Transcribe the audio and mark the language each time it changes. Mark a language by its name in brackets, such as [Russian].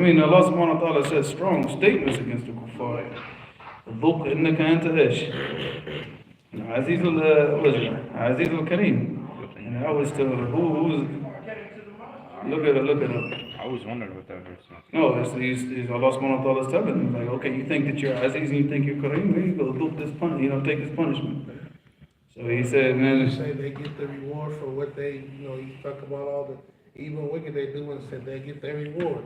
[English] mean, Allah subhanahu wa ta'ala says strong statements against the kuffar. [Arabic] ذُقْ إِنَّكَ أَنْتَ إيش عزيز عزيز الكريم. [English] And I was told, who's, look it up. I always wondered what that verse was. No, it's Allah subhanahu wa ta'ala is telling him, like, okay, you think that you're Aziz and you think you're Kareem, then you go look this take this punishment. So he said, You man, say they get the reward for what they, you talk about all the evil and wicked they do and said they get their reward.